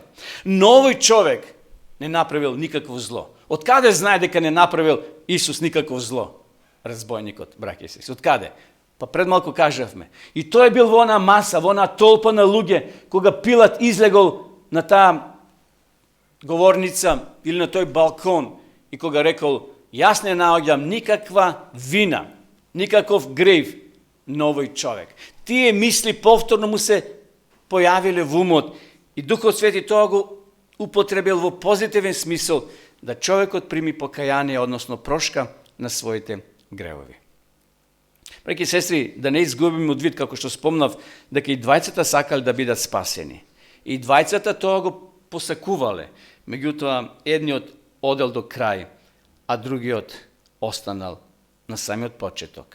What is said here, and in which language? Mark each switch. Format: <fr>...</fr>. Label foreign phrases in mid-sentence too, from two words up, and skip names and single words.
<mk>Но овој човек не направил никакво зло. Од каде знае дека не направил Исус никакво зло? Разбойникот, браќи и сестри. Од каде? Па пред малку кажавме. И тој бил во она маса, во она толпа на луѓе, кога Пилат излегол на таа говорница или на тој балкон и кога рекао, јаз не наоѓам никаква вина, никаков грев на овој човјек. Тије мисли повторно му се појавиле в умот и Духов Свети тога употребил в позитивен смисел да човјек одприми покајание, односно прошка на своите гревови. Преки сестри, да не изгубим од вид, како што спомнав, дека и двајцата сакале да бидат спасени. И двајцата тоа го посакувале, меѓутоа едниот одел до крај, а другиот останал на самиот почеток.</mk>